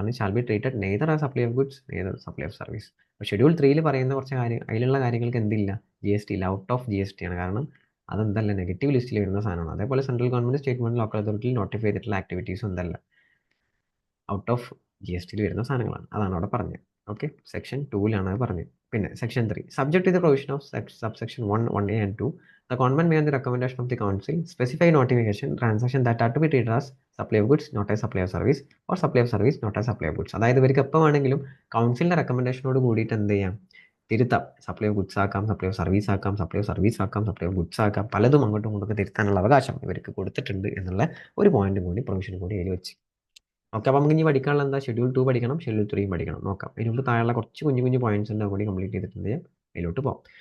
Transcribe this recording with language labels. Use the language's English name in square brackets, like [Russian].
[Malayalam] അതാണ് [English] Shall be treated neither a supply of goods neither supply of service. [Malayalam] അപ്പോൾ schedule 3 പറയുന്ന കുറച്ച് കാര്യം, അതിലുള്ള കാര്യങ്ങൾക്ക് എന്തില്ല, GST ഇല്ല, ഔട്ട് ഓഫ് GST ആണ്. കാരണം അതെന്തല്ല, നെഗറ്റീവ് ലിസ്റ്റിൽ വരുന്ന സാധനമാണ്. അതേപോലെ central government, state government, local അതോറിറ്റിയിൽ notify ചെയ്തിട്ടുള്ള ആക്ടിവിറ്റീസും എന്തല്ല, ഔട്ട് ഓഫ് GSTയിൽ വരുന്ന സാധനങ്ങളാണ്. അതാണ് അവിടെ പറഞ്ഞത്. ഓക്കെ, സെക്ഷൻ 2 അത് പറഞ്ഞത്. [English] പിന്നെ section 3, subject to the provision of subsection 1, 1A and 2, the government may on the recommendation of the council specify notification transaction that are to be treated as supply of goods not as supply of service or supply of service not as supply of goods. [Malayalam] അതായത് ഇവർക്ക് എപ്പോൾ വേണമെങ്കിലും കൗൺസിലിന്റെ റെക്കമെൻഡേഷനോട് കൂടിയിട്ട് എന്ത് ചെയ്യാം, തിരുത്താം. Supply of goods ആക്കാം, supply of service ആക്കാം, സപ്ലൈ ഓഫ് സർവീസ് ആക്കാം, സപ്ലൈ ഓഫ് ഗുഡ്സ് ആക്കാം. പലതും അങ്ങോട്ടും ഇങ്ങോട്ടൊക്കെ തിരുത്താനുള്ള അവകാശം ഇവർക്ക് കൊടുത്തിട്ടുണ്ട് എന്നുള്ള ഒരു പോയിന്റും കൂടി, പ്രൊവിഷനും കൂടി അതിൽ വെച്ച്. ഓക്കെ, അപ്പോൾ നമുക്ക് ഇനി പഠിക്കാനുള്ള എന്താ, ഷെഡ്യൂൾ 2 പഠിക്കണം, ഷെഡ്യൂൾ 3 പഠിക്കണം. നോക്കാം. ഇതിന് മുമ്പ് താഴെയുള്ള കുറച്ച് കുഞ്ഞു പോയിന്റ്സ് ഉണ്ട്, കൂടി കംപ്ലീറ്റ് ചെയ്തിട്ടുണ്ട്. അതിലോട്ട് പോകാം.